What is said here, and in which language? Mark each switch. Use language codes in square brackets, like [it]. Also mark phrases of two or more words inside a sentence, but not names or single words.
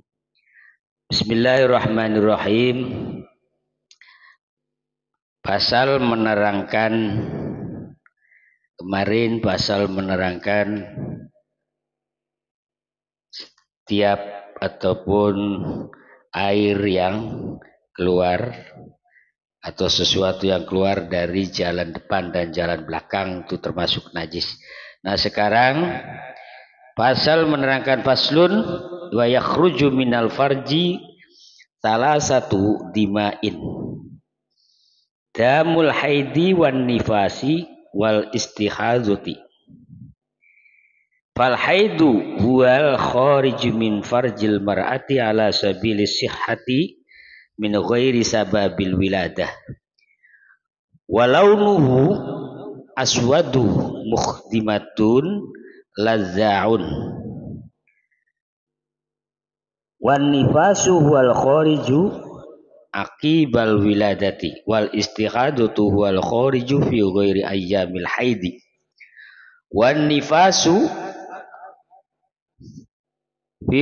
[id] Bismillahirrahmanirrahim. Pasal menerangkan kemarin, pasal menerangkan setiap ataupun air yang keluar atau sesuatu yang keluar dari jalan depan dan jalan belakang itu termasuk najis. Nah, sekarang pasal menerangkan [ar] فصل ويخرج من الفرج [id] salah satu [ar] دماء دم الحيض والنفاس والاستحاضة. فالحيض هو الخارج من فرج المرأة على سبيل الصحة من غير سبب الولادة, ولونه أسود محتدم لذاع والنفاس والخارج عقب الولادة والاستحاضة والخارج في غير أيام الحيض والنفاس في